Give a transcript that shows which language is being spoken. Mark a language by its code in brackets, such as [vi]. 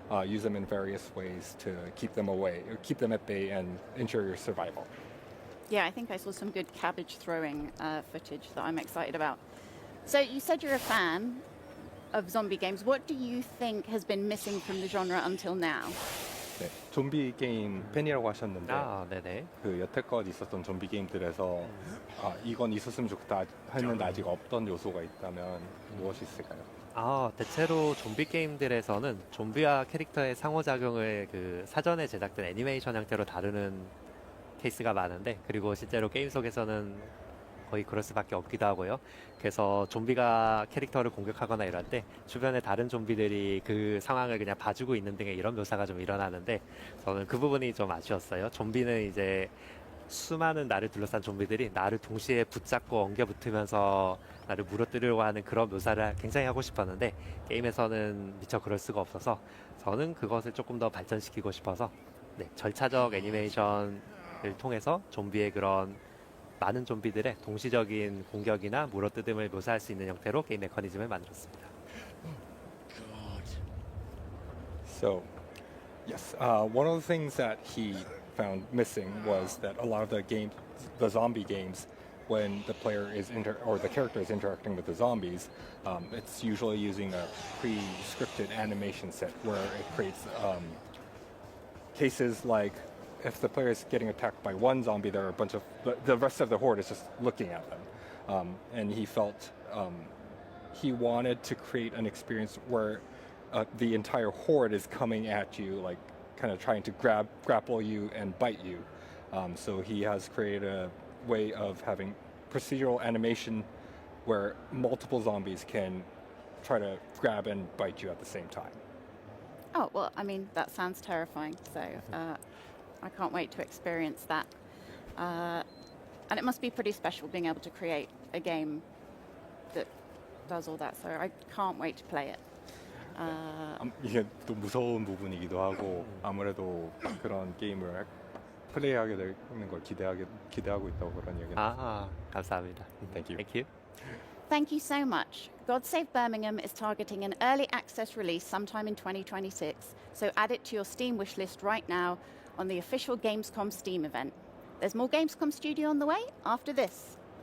[en] Use them in various ways to keep them away, or keep them at bay and ensure your survival. Yeah, I think I saw some good cabbage throwing footage that I'm excited about. So you said you're a fan of zombie games. What do you think has been missing from the genre until now? [ko] 네, 좀비 게임 팬이라고 하셨는데 네네. 그 여태껏 있었던 좀비 게임들에서 이건 있었으면 좋겠다 했는데 아직 없던 요소가 있다면 무엇이 있을까요? 대체로 좀비 게임들에서는 좀비와 캐릭터의 상호작용을 그 사전에 제작된 애니메이션 형태로 다루는 케이스가 많은데, 그리고 실제로 게임 속에서는 거의 그럴 수밖에 없기도 하고요. 그래서 좀비가 캐릭터를 공격하거나 이럴 때 주변에 다른 좀비들이 그 상황을 그냥 봐주고 있는 등의 이런 묘사가 좀 일어나는데, 저는 그 부분이 좀 아쉬웠어요. 좀비는 이제 수많은 나를 둘러싼 좀비들이 나를 동시에 붙잡고 엉겨붙으면서 나를 물어뜯으려고 하는 그런 묘사를 굉장히 하고 싶었는데 게임에서는 미처 그럴 수가 없어서 저는 그것을 조금 더 발전시키고 싶어서 절차적 애니메이션을 통해서 좀비의 그런 많은 좀비들의 동시적인 공격이나 물어뜯음을 묘사할 수 있는 형태로 게임 메커니즘을 만들었습니다. [en] So, yes, one of the things that he found missing was that a lot of the zombie games, when the player is or the character is interacting with the zombies, it's usually using a pre-scripted animation set where it creates cases like if the player is getting attacked by one zombie, there are a bunch of the rest of the horde is just looking at them, and he felt he wanted to create an experience where the entire horde is coming at you, like kind of trying to grapple you and bite you. So he has created a way of having procedural animation where multiple zombies can try to grab and bite you at the same time. Oh, well, I mean, that sounds terrifying. So I can't wait to experience that. And it must be pretty special being able to create a game that does all that. So I can't wait to play it. [ko] 이게 또 무서운 부분이기도 하고 아무래도 그런 게임을 플레이하게 되는 걸 기대하고 있다고 그런 얘기는. 감사합니다. [en] Thank you. Thank you. Thank you so much. God Save Birmingham is targeting an early access release sometime in 2026, so add it to your Steam wishlist right now on the official Gamescom Steam event. There's more Gamescom Studio on the way after this.